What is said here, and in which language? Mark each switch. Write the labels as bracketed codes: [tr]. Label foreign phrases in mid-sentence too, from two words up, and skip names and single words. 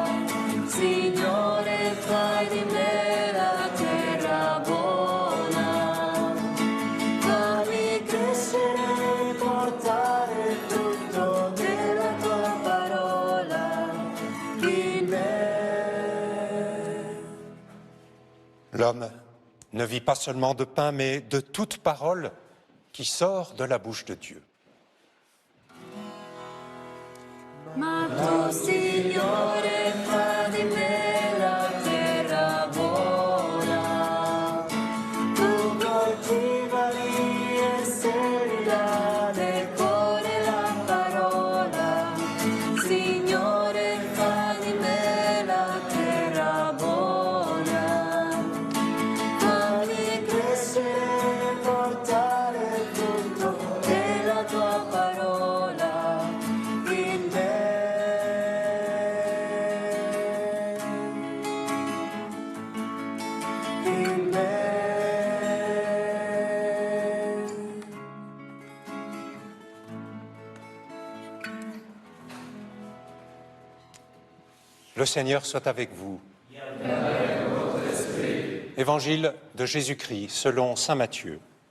[it] Signore, fai di me la terra buona. Fammi crescere e portare tutto della tua parola in me. [fr] L'homme ne vit pas seulement de pain, mais de toute parole qui sort de la bouche de Dieu. [it] Ma tu, Signore, fa di me la terra buona. Tu coltivali e semila nel cuore la parola. Signore, fa di me la terra buona. Fammi crescere e portare tutto della tua parola in me. In me. [fr] Le Seigneur soit avec vous. Évangile de Jésus-Christ selon saint Matthieu.